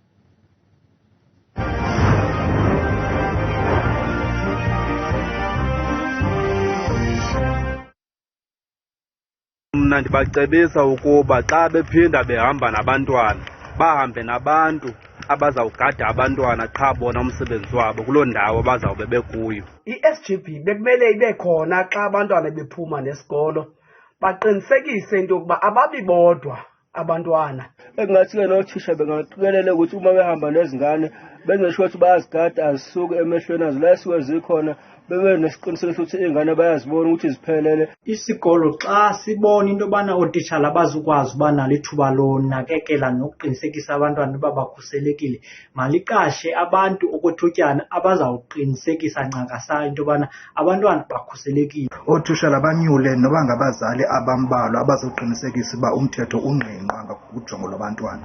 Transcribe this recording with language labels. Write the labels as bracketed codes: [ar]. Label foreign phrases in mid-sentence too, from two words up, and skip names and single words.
[xh] Mna ndibacebisa ukuba xa bephinda behamba nabantwana bahambe nabantu abazawugada abantwana qha bona umsebenzi wabo kuloo ndawo bazawube bekuyo. I-SGB bekumele ibe khona xa abantwana bephuma nesikolo baqinisekise into yokuba ababi bodwa abantwana. [zu] Engathi-ke nothisha bengaqikelela ukuthi uma behamba nezingane benze sure ukuthi bayazigada azisuke emehlweni azo la esuke zikhona bebe nesiqiniseko sokuthi iy'ngane bayazibona ukuthi ziphelele. [xh] Isikolo xa sibona into yobana ootitshala abazukwazi uba nalo ithuba lonakekela nokuqinisekisa abantwana uba bakhuselekile, maliqashe abantu okwethutyana abazawuqinisekisa ncakasayo into yobana abantwana bakhuselekile. Ootitshala banyule noba ngabazali abambalwa abazoqinisekisa uba umthetho ungqingqwa kujongo lwabantwana.